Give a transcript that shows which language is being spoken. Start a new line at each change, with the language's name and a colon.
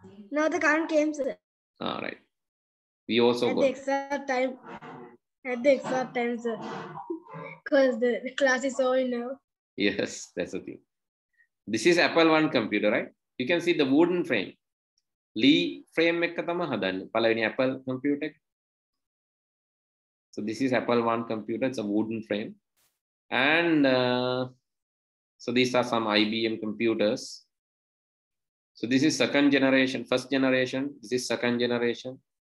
English: Now the count came, sir. All right. We also At got. the exact time. At the exact time, sir. Because the class is over now. Yes, that's the thing. This is Apple I computer, right? You can see the wooden frame.
Sinhala: Lee frame එක තමයි හදන්නේ.
English: පළවෙනි Apple computer. So this is Apple I computer. It's a wooden frame. And so these are some IBM computers. So this is second generation, first generation. This is second generation.